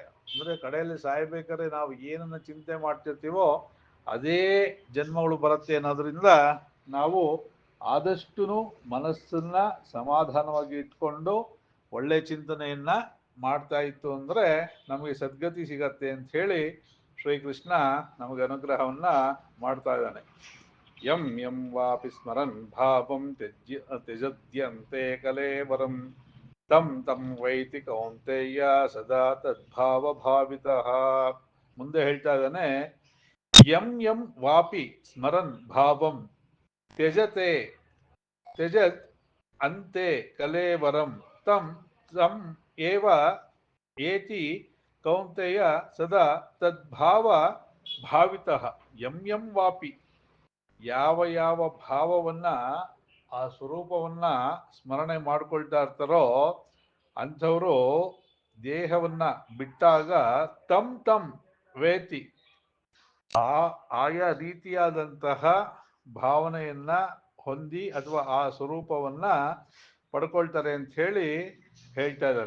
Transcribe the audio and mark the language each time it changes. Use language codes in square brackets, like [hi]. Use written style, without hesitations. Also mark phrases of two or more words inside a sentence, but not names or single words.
[kn] ಅಂದ್ರೆ ಕಡೆಯಲ್ಲಿ ಸಾಯ್ಬೇಕಾದ್ರೆ ನಾವು ಏನನ್ನ ಚಿಂತೆ ಮಾಡ್ತಿರ್ತೀವೋ ಅದೇ ಜನ್ಮಗಳು ಬರುತ್ತೆ ಅನ್ನೋದ್ರಿಂದ ನಾವು ಆದಷ್ಟು ಮನಸ್ಸನ್ನ ಸಮಾಧಾನವಾಗಿ ಇಟ್ಕೊಂಡು ಒಳ್ಳೆ ಚಿಂತನೆಯನ್ನ ಮಾಡ್ತಾ ಇತ್ತು ಅಂದ್ರೆ ನಮಗೆ ಸದ್ಗತಿ ಸಿಗತ್ತೆ ಅಂತ ಹೇಳಿ ಶ್ರೀಕೃಷ್ಣ ನಮಗೆ ಅನುಗ್ರಹವನ್ನ ಮಾಡ್ತಾ ಇದ್ದಾನೆ. [sa] ಯಂ ಯಂ ವಾಪಿ ಸ್ಮರನ್ ಭಾವಂ ತ್ಯಜದ್ಯಂತೆ ಕಲೇವರಂ ತಂ ತಂ ವೈತಿ ಕೌಂತೆಯ ಸದಾ ತದ್ಭಾವ ಭಾವಿತಃ. [kn] ಮುಂದೆ ಹೇಳ್ತಾ ಇದ್ದಾನೆ, [sa] ಯಂ ಯಂ ವಾಪಿ ಸ್ಮರನ್ ಭಾವಂ ತ್ಯಜತೆ ತ್ಯಜತ್ ಅಂತೆ ಕಲೇವರಂ ತಂ ತಂ ಏವ ಏತಿ ಕೌಂತೆಯ ಸದಾ ತದ್ಭಾವ ಭಾವಿತಃ. ಯಂ ಯಂ ವಾಪಿ, [kn] ಯಾವ ಯಾವ ಭಾವವನ್ನ ಆ ಸ್ವರೂಪವನ್ನ ಸ್ಮರಣೆ ಮಾಡ್ಕೊಳ್ತಾ ಇರ್ತಾರೋ ಅಂಥವರು ದೇಹವನ್ನ ಬಿಟ್ಟಾಗ [sa] ತಂ ತಂ ವೇತಿ, [kn] ಆಯಾ ರೀತಿಯಾದಂತಹ ಭಾವನೆಯನ್ನ ಹೊಂದಿ ಅಥವಾ ಆ ಸ್ವರೂಪವನ್ನ ಪಡ್ಕೊಳ್ತಾರೆ ಅಂತ ಹೇಳಿ ಹೇಳ್ತಾ ಇದ್ದಾರೆ.